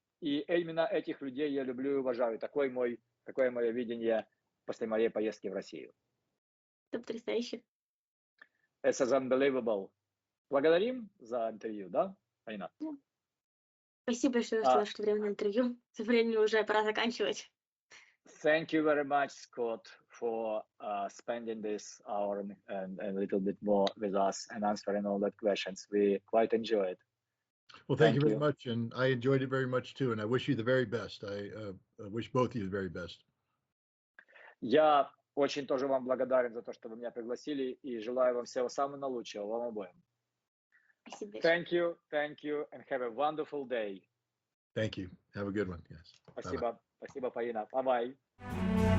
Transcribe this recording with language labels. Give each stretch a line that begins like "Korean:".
Russian: И именно этих людей я люблю и уважаю. Такое мое видение после моей поездки в Россию. Это потрясающе.
English: This is unbelievable.
Russian: Благодарим за интервью, да, Фаина? Спасибо большое, что нашло время на интервью. Со времени уже пора заканчивать.
English: Thank you very much, Scott, for spending this hour and a little bit more with us and answering all the questions. We quite enjoyed it. Well, thank you very much, and I enjoyed it very much too, and I wish you the very best. I wish both of you the very best.
Russian: Я очень тоже вам благодарен за то, что вы меня пригласили, и желаю вам всего самого наилучшего, вам обоим.
English: Thank you, and have a wonderful day. Thank you. Have a good one. Yes.
Russian: Спасибо, Фаина.
English: Bye-bye.